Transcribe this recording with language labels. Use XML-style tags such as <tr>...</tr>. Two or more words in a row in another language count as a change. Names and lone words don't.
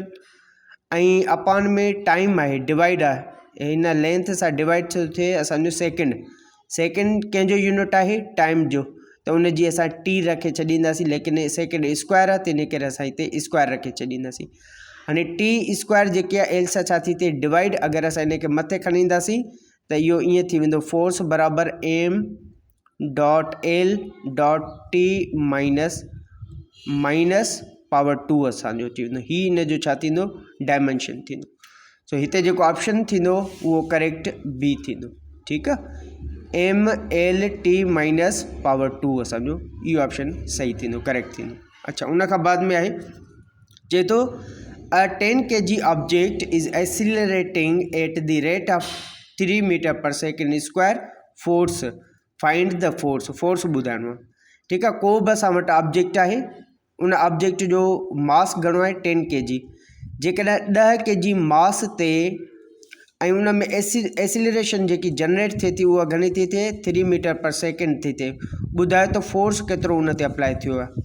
<sd>ऐं अपान में टाइम आहे, डिवाइड आहे, हिन लेंथ सां डिवाइड थो थिए असांजो सेकेंड कंहिंजो यूनिट आहे, टाइम जो। त उन जी असां टी रखे छॾींदासीं, लेकिन</sd> <en>second square</en> <sd>आहे त इन करे असां हिते स्क्वायर रखे छॾींदासीं। हाणे</sd> <en>T square</en> <sd>जेकी आहे एल सां छा थी थिए, डिवाइड। अगरि असां इन खे मथे खणी ईंदासीं त इहो ईअं थी वेंदो, फोर्स बराबरि</sd> <en>M dot L dot T minus power</en> <sd>2 असांजो थी वेंदो। ही इन जो छा थींदो, डायमेंशन थींदो। सो हिते जेको ऑप्शन थींदो उहो करेक्ट बी थींदो ठीक आहे। mlt</sd> <en>minus power</en> <sd>2 असांजो इहो ऑप्शन सही थींदो, करेक्ट थींदो। अच्छा, उन खां बाद में आहे चए थो</sd> <en>a 10 kg object is accelerating at the rate of 3 meter per second square force, find the force</en> <sd>ॿुधाइणो आहे। ठीकु आहे, को बि असां वटि ऑब्जेक्ट आहे, उन ऑब्जेक्ट जो मास घणो आहे 10 kg। जेकॾहिं 10 kg मास ते ऐं उन में एसिलरेशन जेकी जनरेट थिए थी उहा घणी थी थिए 3</sd> <en>meter per second</en> <sd>थी थिए, ॿुधाए त फोर्स केतिरो उन ते अप्लाई थियो आहे।</sd>